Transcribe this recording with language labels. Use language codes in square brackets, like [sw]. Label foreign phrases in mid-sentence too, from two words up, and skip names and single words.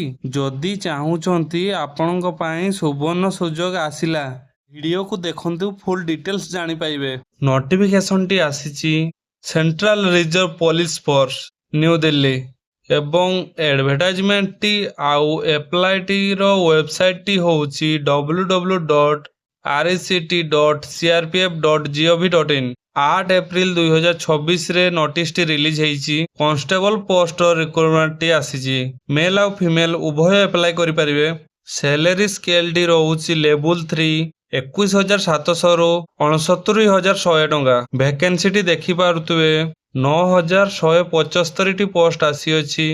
[or] ଯଦି ଚାହୁଁଛନ୍ତି ଆପଣଙ୍କ ପାଇଁ ସୁବର୍ଣ୍ଣ ସୁଯୋଗ ଆସିଲା। ଭିଡ଼ିଓକୁ ଦେଖନ୍ତୁ, [en] full details [or] ଜାଣିପାରିବେ। ନୋଟିଫିକେସନଟି ଆସିଛି ସେଣ୍ଟ୍ରାଲ ରିଜର୍ଭ ପୋଲିସ ଫୋର୍ସ ନ୍ୟୁ ଦିଲ୍ଲୀ ଏବଂ ଆଡଭର୍ଟାଇଜମେଣ୍ଟଟି ଆଉ ଆପ୍ଲାଇଟିର ୱେବସାଇଟଟି ହେଉଛି www.rect.crpf.gov.in। 8 ଏପ୍ରିଲ 2026ରେ ନୋଟିସଟି ରିଲିଜ ହେଇଛି। କନଷ୍ଟେବଲ ପୋଷ୍ଟର ରିକ୍ରୁଟମେଣ୍ଟଟି ଆସିଛି। ମେଲ୍ ଆଉ ଫିମେଲ ଉଭୟ ଆପ୍ଲାଏ କରିପାରିବେ। ସାଲାରୀ ସ୍କେଲଟି ରହୁଛି ଲେବୁଲ 3 21,700ରୁ 69,100 ଟଙ୍କା। ଭ୍ୟାକେନ୍ସିଟି ଦେଖିପାରୁଥିବେ 9,175ଟି ପୋଷ୍ଟ ଆସିଅଛି।